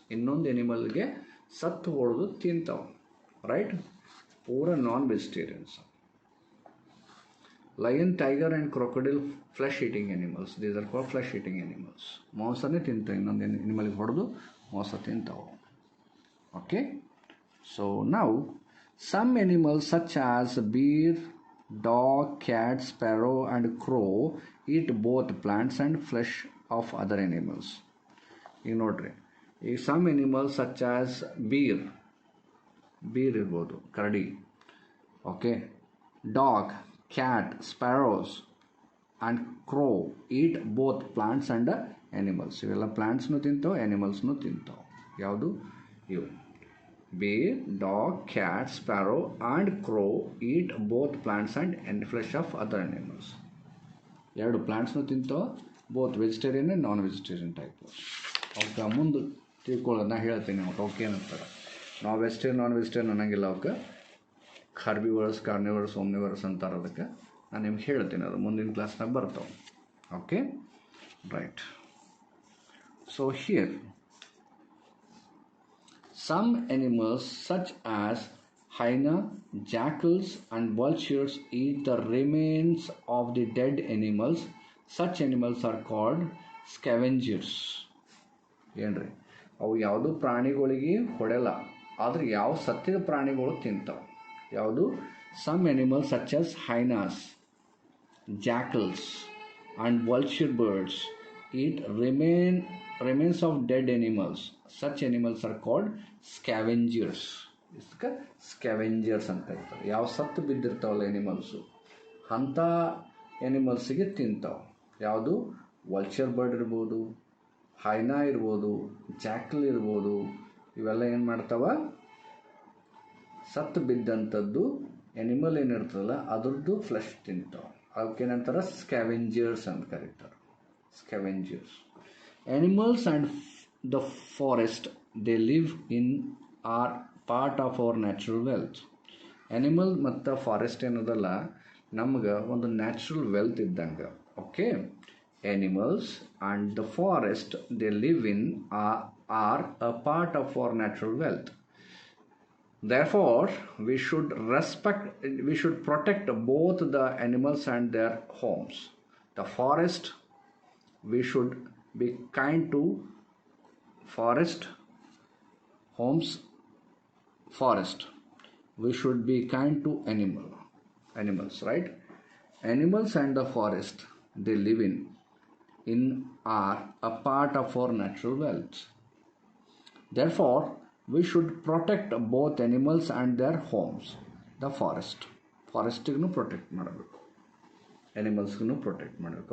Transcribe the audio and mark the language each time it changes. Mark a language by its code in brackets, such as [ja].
[kn] ಇನ್ನೊಂದು ಎನಿಮಲ್ಗೆ ಸತ್ತು ಹೊಡೆದು ತಿಂತಾವೆ, ರೈಟ್? ಪೂರ non vegetarians. [en] Lion, tiger and crocodile flesh eating animals. These are called flesh eating animals. [kn] ಮಾಂಸನೇ ತಿಂತಾವೆ, ಇನ್ನೊಂದು ಎನಿಮಲ್ಗೆ ಹೊಡೆದು ಮಾಂಸ ತಿಂತಾವೆ. [en] Okay, so ನಾವು some animals such as bear, dog, cat, sparrow and crow eat both plants and flesh of other animals. [kn] ಈಗ ನೋಡ್ರಿ, ಈ some animals such as beer ಇರ್ಬೋದು, ಕರಡಿ. [en] Okay, dog, cat, sparrows and crow eat both plants and animals. [kn] ಇವೆಲ್ಲ ಪ್ಲಾಂಟ್ಸ್ನು ತಿಂತಾವೆ, ಎನಿಮಲ್ಸ್ನು ತಿಂತಾವೆ. ಯಾವುದು? [en] ಇವು bear, dog, cat, sparrow and crow eat both plants and flesh of other animals. [kn] ಎರಡು ಪ್ಲಾಂಟ್ಸ್ನು ತಿಂತಾವೆ, [en] Both vegetarian and non vegetarian type. [kn] ಅವಕ್ಕೆ ಮುಂದೆ ತಿಳ್ಕೊಳ್ಳೋದು ನಾ ಹೇಳ್ತೀನಿ. ಅವಕ್ಕೆ ಏನಂತಾರೆ, ನಾವು ವೆಜಿಟೇರಿಯನ್ ನಾನ್ ವೆಜಿಟೇರಿಯನ್ ಅನ್ನೋಂಗಿಲ್ಲ. ಅವಕ್ಕೆ ಕಾರ್ಬಿವರ್ಸ್, ಕಾರ್ನಿವರ್ಸ್, ಓಮ್ನಿವರ್ಸ್ ಅಂತಾರೆ. ಅದಕ್ಕೆ ನಾನು ನಿಮ್ಗೆ ಹೇಳ್ತೀನಿ, ಅದು ಮುಂದಿನ ಕ್ಲಾಸ್ನಾಗ ಬರ್ತಾವೆ. [en] Okay, right. So here some animals such as hyena, jackals and vultures eat the remains of the dead animals. Such animals are called scavengers. [kn] ಏನ್ರಿ, ಅವು ಯಾವುದು ಪ್ರಾಣಿಗಳಿಗೆ ಹೊಡೆಯಲ್ಲ, ಆದರೆ ಯಾವ ಸತ್ತಿದ ಪ್ರಾಣಿಗಳು ತಿಂತಾವೆ. ಯಾವುದು? [en] some animals such as hyenas, jackals and vulture birds eat remains of dead animals. Such animals are called scavengers. [kn] ಇದಕ್ಕೆ ಸ್ಕ್ಯಾವೆಂಜರ್ಸ್ ಅಂತ ಇರ್ತಾರೆ. ಯಾವ ಸತ್ತು ಬಿದ್ದಿರ್ತಾವಲ್ಲ ಎನಿಮಲ್ಸು, ಅಂಥ ಎನಿಮಲ್ಸಿಗೆ ತಿಂತಾವೆ. ಯಾವುದು? ವಲ್ಚರ್ ಬರ್ಡ್ ಇರ್ಬೋದು, ಹೈನಾ ಇರ್ಬೋದು, ಜಾಕಲ್ ಇರ್ಬೋದು. ಇವೆಲ್ಲ ಏನು ಮಾಡ್ತಾವ? ಸತ್ತು ಬಿದ್ದಂಥದ್ದು ಎನಿಮಲ್ ಏನಿರ್ತದಲ್ಲ ಅದ್ರದ್ದು ಫ್ಲೆಶ್ ತಿಂತಾವೆ. ಅವಕ್ಕೇನಂತಾರೆ? ಸ್ಕ್ಯಾವೆಂಜರ್ಸ್ ಅಂತ ಕರೀತಾರೆ. Scavengers. [en] Animals and the forest they live in are part of our natural wealth. [kn] Animal ಮತ್ತು ಫಾರೆಸ್ಟ್ ಏನದಲ್ಲ ನಮ್ಗೆ ಒಂದು ನ್ಯಾಚುರಲ್ ವೆಲ್ತ್ ಇದ್ದಂಗೆ. [en] Okay, animals and the forest they live in are a part of our natural wealth. Therefore we should protect both the animals and their homes. The forest, we should be kind to forest, homes, forest. We should be kind to animals, right? Animals and the forest they live in are a part of our natural wealth. Therefore we should protect both animals and their homes. [kn] The forestಗೂ protect ಮಾಡಬೇಕು, ಎನಿಮಲ್ಸ್ಗೂ protect ಮಾಡಬೇಕು.